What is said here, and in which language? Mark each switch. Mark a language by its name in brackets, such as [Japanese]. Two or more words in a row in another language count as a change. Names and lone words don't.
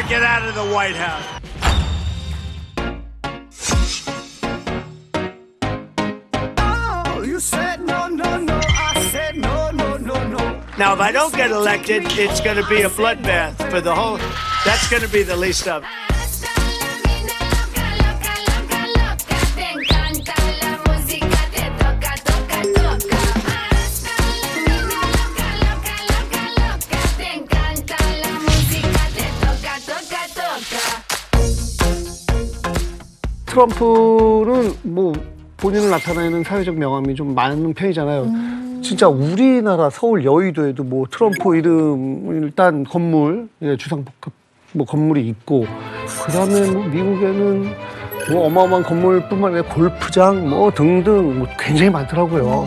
[English] Get out of the White House. Oh, you said no, no, no. I said no, no, no, no. Now, if I don't get elected, it's going to be a bloodbath for the whole. That's going to be the least of it. [Spanish] Hasta la vida loca, loca, loca, loca. Te encanta la música, te toca, toca, toca. Hasta la vida loca, loca, loca, loca. Te encanta la música, te toca, toca, toca. [Korean] 트럼프는 뭐 본인을 나타내는 사회적 명함이 좀 많은 편이잖아요. 진짜 우리나라 서울 여의도에도 뭐 트럼프 이름 일단 건물, 주상복합 뭐 건물이 있고, 그다음에 뭐 미국에는 뭐 어마어마한 건물뿐만 아니라 골프장 뭐 등등 뭐 굉장히 많더라고요.